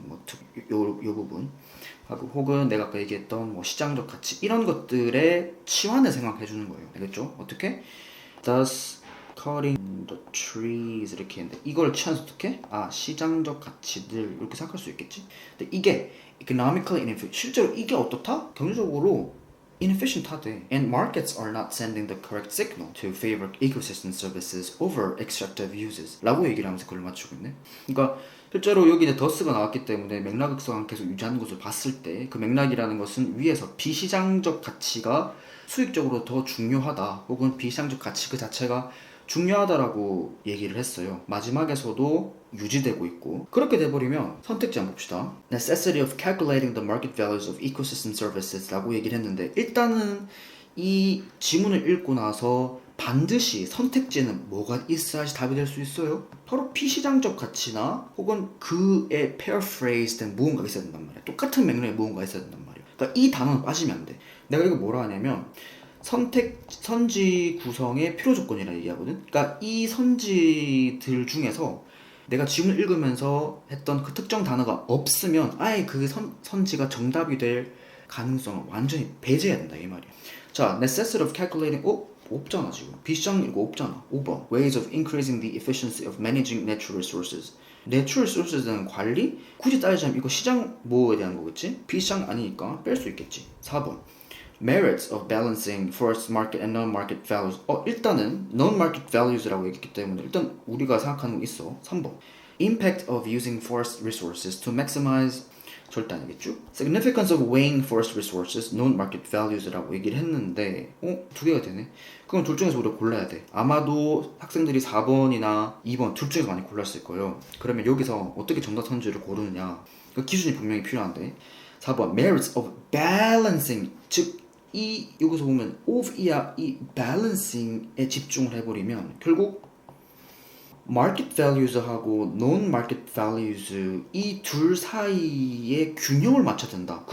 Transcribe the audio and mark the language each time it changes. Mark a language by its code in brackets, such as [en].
[ko] 뭐 요 부분 하고 혹은 내가 아까 얘기했던 뭐 시장적 가치 이런 것들의 치환을 생각해 주는 거예요. 알겠죠? 어떻게? [en] Thus cutting the trees [ko] 이렇게 했는데 이걸 치환해서 어떻게? 시장적 가치들 이렇게 생각할 수 있겠지? 근데 이게 economically inefficient 실제로 이게 어떻다? 경제적으로 inefficient 하대. [en] And markets are not sending the correct signal to favor ecosystem services over extractive uses [ko] 라고 얘기를 하면서 그걸 맞추고 있네. 그러니까 실제로 여기 이제 더스가 나왔기 때문에 맥락성 계속 유지하는 것을 봤을 때 그 맥락이라는 것은 위에서 비시장적 가치가 수익적으로 더 중요하다 혹은 비시장적 가치 그 자체가 중요하다라고 얘기를 했어요. 마지막에서도 유지되고 있고 그렇게 돼버리면 선택지 한번 봅시다. [en] Necessity of calculating the market values of ecosystem services [ko] 라고 얘기를 했는데 일단은 이 지문을 읽고 나서 반드시 선택지에는 뭐가 있어야지 답이 될 수 있어요? 바로 비시장적 가치나 혹은 그에 paraphrase 된 무언가가 있어야 된단 말이야. 똑같은 맥락의 무언가가 있어야 된단 말이야. 그러니까 이 단어는 빠지면 안 돼. 내가 이거 뭐라 하냐면 선지 구성의 필요 조건이라 얘기하거든. 그러니까 이 선지들 중에서 내가 지문을 읽으면서 했던 그 특정 단어가 없으면 아예 그 선지가 정답이 될 가능성을 완전히 배제해야 된다 이 말이야. 자, [en] necessity of calculating [ko] 없잖아 지금. B장 이거 없잖아. [en] 5번 ways of increasing the efficiency of managing natural resources. [ko] 내추럴 리소스에 관리? 굳이 따지자면 이거 시장 뭐에 대한 거겠지? B장 아니니까 뺄 수 있겠지. [en] 4번 merits of balancing forest market and non-market values. [ko] 일단은 non-market values라고 얘기했기 때문에 일단 우리가 생각하는 거 있어. [en] 3번 impact of using forest resources to maximize [ko] 절대 아니겠죠? [en] significance of weighing forest resources, non-market values [ko] 라고 얘기를 했는데 두 개가 되네. 그럼 둘 중에서 우리가 골라야 돼. 아마도 학생들이 4번이나 2번 둘 중에서 많이 골랐을 거예요. 그러면 여기서 어떻게 정답 선지를 고르느냐 그 기준이 분명히 필요한데 4번 [en] merits of balancing [ko] 즉 여기서 보면 of이야 이 balancing에 집중을 해버리면 결국 market values하고 non-market values 이 둘 사이에 균형을 맞춰야 된다.